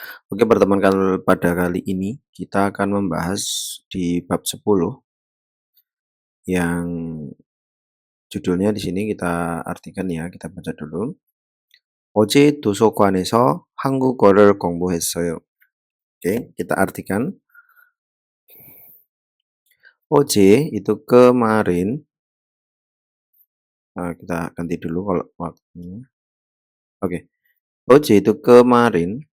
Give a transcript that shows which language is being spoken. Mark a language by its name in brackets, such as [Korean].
[Indonesian] Oke, pertemuan pada kali ini kita akan membahas di bab 10 yang judulnya di sini kita artikan ya, kita baca dulu. [Korean] 어제 도서관에서 한국어를 공부했어요. [Indonesian] Oke, kita artikan. 어제 itu kemarin. Kita ganti dulu kalau waktunya. Oke. 어제 itu kemarin.